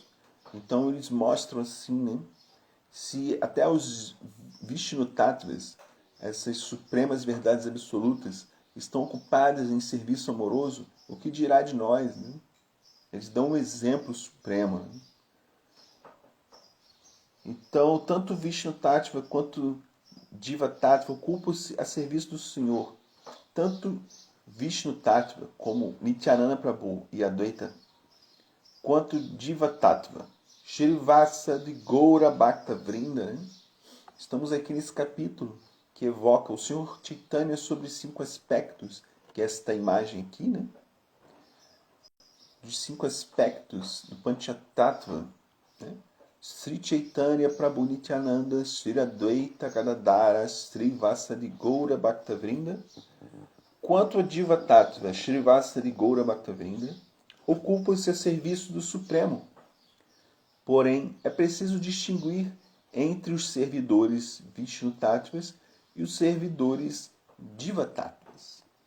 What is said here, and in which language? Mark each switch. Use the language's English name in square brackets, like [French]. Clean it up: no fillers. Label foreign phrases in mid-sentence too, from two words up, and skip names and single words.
[Portuguese] Então eles mostram assim, né? Se até os Vishnu Tattvas, essas supremas verdades absolutas, estão ocupadas em serviço amoroso, o que dirá de nós? Né? Eles dão um exemplo supremo. Né? Então, tanto Vishnu Tattva quanto Jiva Tattva ocupam-se a serviço do Senhor. Tanto Vishnu Tattva, como Nityananda Prabhu e Advaita, quanto Jiva Tattva, Shrivasa de Goura Bhakta Vrinda. Né? Estamos aqui nesse capítulo que evoca o Senhor Chaitanya sobre 5 aspectos, que é esta imagem aqui, né? Dos 5 aspectos do Panchatattva, né? Sri Chaitanya Prabhu Nityananda Sri Advaita Gadadara Sri Vasadi Goura Bhaktavrinda, quanto a Diva Tattva Sri Vasadi Goura Bhaktavrinda, ocupam-se a serviço do Supremo. Porém, é preciso distinguir entre os servidores Vishnu Tattvas e os servidores Diva Tattvas.